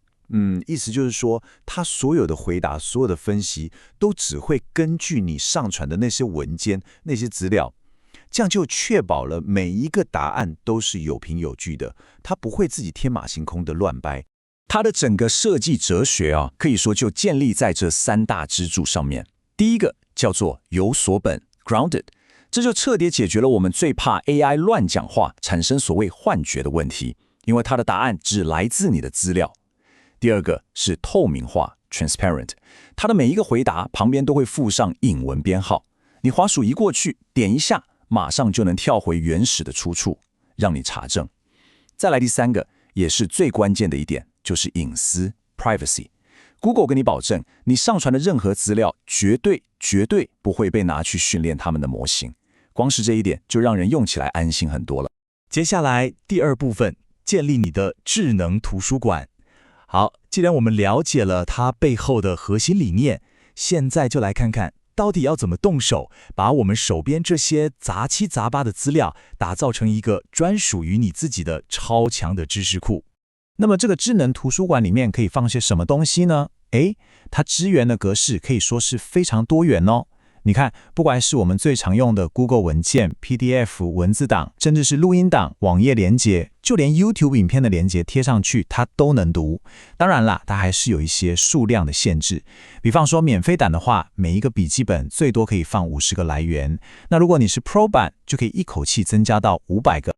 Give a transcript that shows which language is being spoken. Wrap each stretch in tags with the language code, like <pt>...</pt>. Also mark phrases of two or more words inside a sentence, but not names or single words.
<zh>意思就是說，它所有的回答、所有的分析，都只會根據你上傳的那些文件、那些資料，這樣就確保了每一個答案都是有憑有據的，它不會自己天馬行空的亂掰。它的整個設計哲學可以說就建立在這3大支柱上面。第一個叫做有所本 （grounded），這就徹底解決了我們最怕 AI 亂講話產生所謂幻覺的問題，因為它的答案只來自你的資料。第二個是透明化 （transparent）， 它的每一個回答旁邊都會附上引文編號，你滑鼠移過去，點一下，馬上就能跳回原始的出處，讓你查證。再來第3個，也是最關鍵的一點。就是隱私 （privacy）。Google 跟你保證，你上傳的任何資料絕對不會被拿去訓練他們的模型。光是這一點就讓人用起來安心很多了。接下來第2部分，建立你的智能圖書館。好，既然我們了解了它背後的核心理念，現在就來看看到底要怎麼動手，把我們手邊這些雜七雜八的資料打造成一個專屬於你自己的超強的知識庫。那麼這個智能圖書館裡面可以放些什麼東西呢？它支援的格式可以說是非常多元哦。你看，不管是我們最常用的 Google 文件、PDF 文字檔，甚至是錄音檔、網頁連結，就連 YouTube 影片的連結貼上去，它都能讀。當然啦，它還是有一些數量的限制。比方說免費版的話，每一個筆記本最多可以放50個來源。那如果你是 Pro 版，就可以一口氣增加到500個。</zh>